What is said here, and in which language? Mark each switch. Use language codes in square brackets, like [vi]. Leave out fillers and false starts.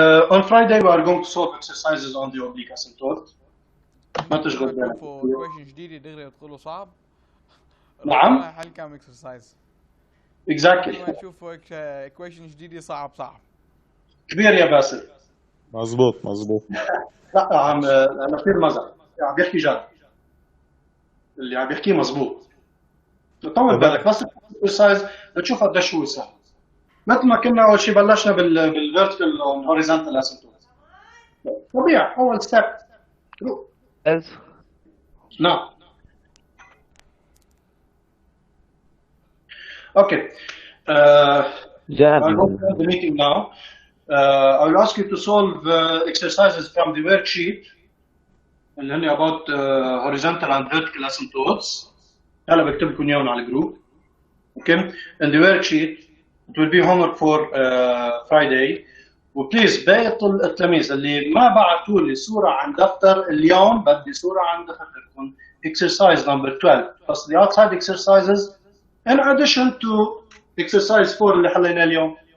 [en] On Friday we are going to solve exercises on the oblique asymptote. [ar] ما تشغل بالك. شوفوا equation جديدة دغري تقولوا صعب. نعم. حل كم exercise. [en] Exactly. [ar] لما تشوفوا equation جديدة صعب. كبير يا باسل. مزبوط. لا عم انا كثير مزح، عم بيحكي جد. اللي عم بيحكيه مزبوط. طول بالك بس exercise بتشوف قديش هو سهل. مثل ما كنا اول شيء بلشنا بالفيرتيكال هوريزونتال اسيمتوت. طبيعي اول ستيب. نعم. [en] Okay. I'll go to the meeting now. I will ask you to solve exercises from the worksheet [ar] اللي هن [en] about horizontal and vertical asymptotes. [ar] هلا بكتب لكم اياهم على الجروب. [en] Okay. In the worksheet it will be homework for Friday. [ar] وبليز باقي التلاميذ اللي ما بعثوا لي صورة عن دفتر اليوم بدي صورة عن دفتركم. [en] Exercise number 12 plus the outside exercises in addition to exercise 4 [ar] اللي حليناه اليوم.